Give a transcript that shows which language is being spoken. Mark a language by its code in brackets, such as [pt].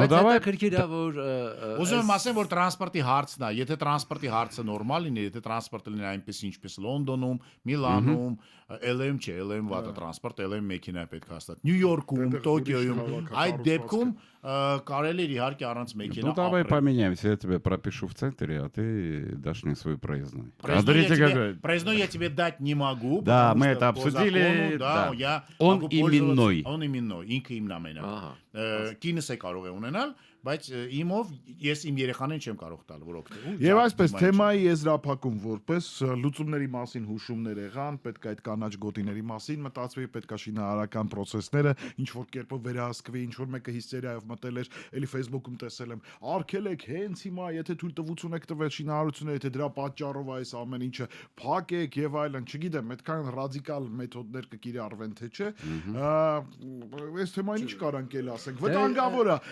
[hy] Բայց դա քրքիր է որ Ուզում եմ ասեմ որ տրանսպորտի հարցն է, եթե տրանսպորտի հարցը նորմալ լինի, եթե տրանսպորտը լինի այնպես ինչպես Լոնդոնում, Միլանում, LM չէ, LM վատը տրանսպորտ, LM մեքենա պետք է հաստատ։ Նյու Յորքում, Տոկիոյում, այդ դեպքում կարելի է իհարկե առանց մեքենա։ [ru] Ну давай поменяемся, я тебя пропишу в центре, а ты дашь мне свой проездной. Смотрите, Проездной я тебе дать не могу. Да, мы это обсудили. Да. Он именной. Он именной, [hy] ինքը իմն ամենը։ Կինս է կարող է ունենալ, բայց իմով ես իմ երեխաներին չեմ կարող տալ, որ օգտվեն։ Եվ այսպես թեմայի եզրափակում որպես լուծումների մասին հուշումներ եղան, պետք է այդ կանաչ գոտիների մասին մտածվի, պետք է շինարարական process-ները ինչ որ կերպով վերահսկվի, ինչ որ մեկը հիստերիայով մտել էր, էլի Facebook-ում տեսել եմ, արգելեք հենց հիմա, եթե թույլտվություն եք տվել շինարարությունները, եթե դրա պատճառով այս ամեն ինչը փակեք եւ այլն, չգիտեմ, այդքան ռադիկալ մեթոդներ կկիրառվեն թե չէ։ Այս թեմային ինչ կարանք էլ ասենք, վտանգավոր է,